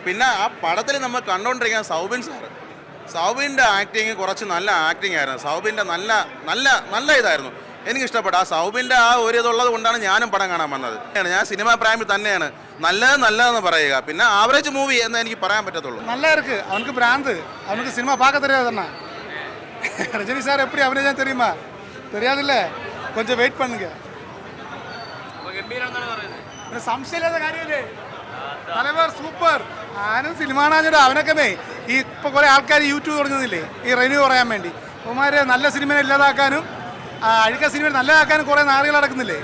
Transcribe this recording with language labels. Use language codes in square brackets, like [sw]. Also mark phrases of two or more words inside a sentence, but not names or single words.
[ml] പിന്നെ ആ പടത്തിൽ നമ്മൾ കണ്ടുകൊണ്ടിരിക്കാൻ സൗബിൻ്റെ ആക്ടിങ് കുറച്ച് നല്ല ആക്ടിങ് ആയിരുന്നു. സൗബിൻ്റെ നല്ല ഇതായിരുന്നു, എനിക്കിഷ്ടപ്പെട്ടു. ആ സൗബിൻ്റെ ആ ഒരു ഇതുള്ളത് കൊണ്ടാണ് ഞാനും പടം കാണാൻ വന്നത്. ഞാൻ സിനിമാ പ്രേമി തന്നെയാണ്. നല്ലതെന്ന് പറയുക, പിന്നെ [en] average movie [ml] എന്ന് എനിക്ക് പറയാൻ പറ്റത്തുള്ളൂ. നല്ലവർക്ക് അവനക്ക് ഭ്രാന്ത്, അവനക്ക് സിനിമ [ta] பார்க்க தெரியாது. ரஜினி சார் எப்படி அபிநயம் தெரியுமா? தெரியாதுல்ல, கொஞ்சம் வெயிட் பண்ணுங்க. [ml] സംശയമില്ലാത്ത കാര്യമല്ലേ, തലവർ സൂപ്പർ. ആനും സിനിമ കാണാഞ്ഞിട്ട് അവനൊക്കെ ഈ ഇപ്പോൾ കുറേ ആൾക്കാർ യൂട്യൂബ് തുടങ്ങുന്നില്ലേ ഈ റിവ്യൂ പറയാൻ വേണ്ടി. ഉമാര് നല്ല സിനിമയെ ഇല്ലാതാക്കാനും അഴുക്ക സിനിമ നല്ലതാക്കാനും കുറേ നാളുകൾ നടക്കുന്നില്ലേ.